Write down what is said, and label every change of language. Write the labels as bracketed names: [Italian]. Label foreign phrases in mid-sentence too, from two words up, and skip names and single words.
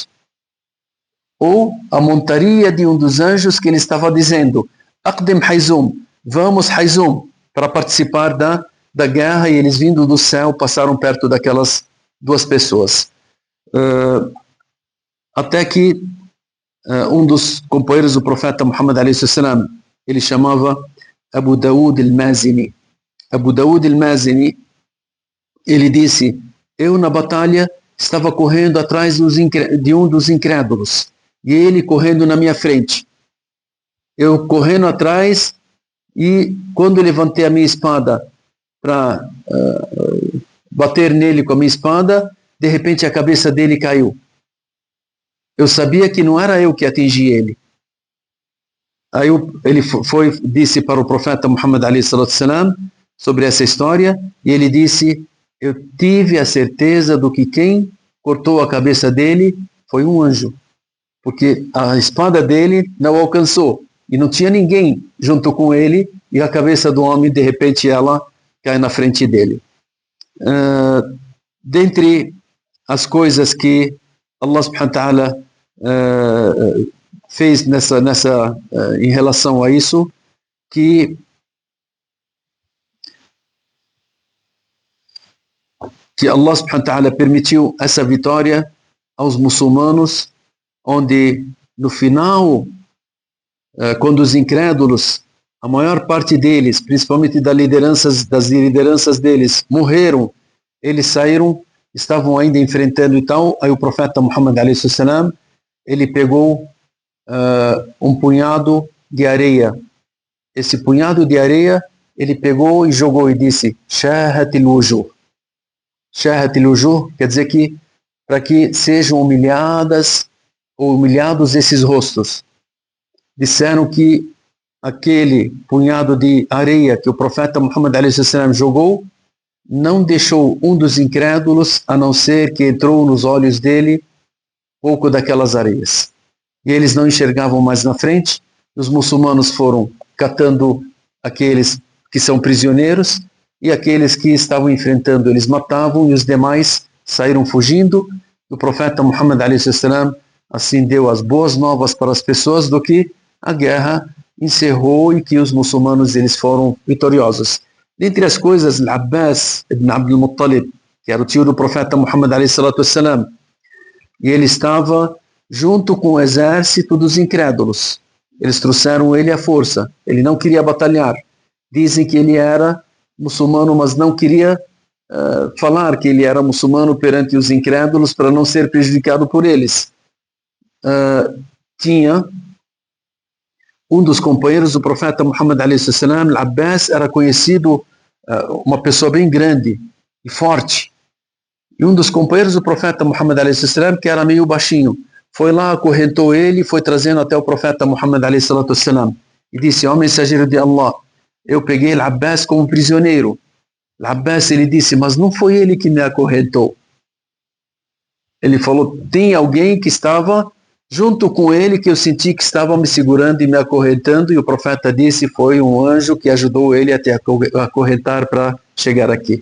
[Portuguese] Ou a montaria de um dos anjos que ele estava dizendo, Aqdim Hayzum, vamos Hayzum, para participar da guerra, e eles vindo do céu passaram perto daquelas duas pessoas. Até que um dos companheiros do profeta Muhammad a.s., ele chamava Abu Daud al-Mazini. Abu Daud al-Mazini, ele disse, eu na batalha estava correndo atrás de um dos incrédulos, e ele correndo na minha frente. Eu correndo atrás, e quando eu levantei a minha espada para bater nele com a minha espada, de repente a cabeça dele caiu. eu sabia que não era eu que atingi ele. Aí ele disse para o profeta Muhammad [Arabic] عليه الصلاة السلام [Portuguese] sobre essa história, e ele disse: eu tive a certeza do que quem cortou a cabeça dele foi um anjo, porque a espada dele não alcançou, e não tinha ninguém junto com ele, e a cabeça do homem, de repente, ela cai na frente dele. Dentre as coisas que [Arabic] الله سبحانه وتعالى [Portuguese] fez em relação a isso, que [Arabic] الله سبحانه وتعالى [Portuguese] permitiu essa vitória aos muçulmanos, onde no final, quando os incrédulos, a maior parte deles, principalmente das lideranças deles, morreram, eles saíram, estavam ainda enfrentando e tal, aí o profeta Muhammad [Arabic] عليه السلام, [Portuguese] ele pegou um punhado de areia. Esse punhado de areia, ele pegou e jogou e disse: [Arabic] شاهت الوجوه. شاهت الوجوه [Portuguese] quer dizer que para que sejam humilhados esses rostos. Disseram que aquele punhado de areia que o profeta Muhammad [Arabic] عليه السلام [Portuguese] jogou não deixou um dos incrédulos, a não ser que entrou nos olhos dele pouco daquelas areias. E eles não enxergavam mais na frente. Os muçulmanos foram catando aqueles que são prisioneiros, e aqueles que estavam enfrentando eles matavam, e os demais saíram fugindo. O profeta Muhammad [Arabic] عليه السلام [Portuguese] assim deu as boas novas para as pessoas do que a guerra encerrou e que os muçulmanos eles foram vitoriosos. Dentre as coisas, Al-Abbas ibn Abdul Muttalib, que era o tio do profeta Muhammad [Arabic] عليه الصلاة والسلام, [Portuguese] e ele estava junto com o exército dos incrédulos. Eles trouxeram ele à força. Ele não queria batalhar. Dizem que ele era muçulmano, mas não queria falar que ele era muçulmano perante os incrédulos para não ser prejudicado por eles. Tinha um dos companheiros do profeta Muhammad [Arabic] عليه السلام, [Portuguese] Al-Abbas, era conhecido uma pessoa bem grande e forte. E um dos companheiros do profeta Muhammad [Arabic] عليه السلام, [Portuguese] que era meio baixinho, foi lá, acorrentou ele, foi trazendo até o profeta Muhammad [Arabic] عليه الصلاة والسلام, [Portuguese] e disse: ó mensageiro de Allah, eu peguei Al-Abbas como prisioneiro. Al-Abbas, ele disse: mas não foi ele que me acorrentou. Ele falou: tem alguém que estava junto com ele, que eu senti que estava me segurando e me acorrentando, e o profeta disse: foi um anjo que ajudou ele a te acorrentar para chegar aqui.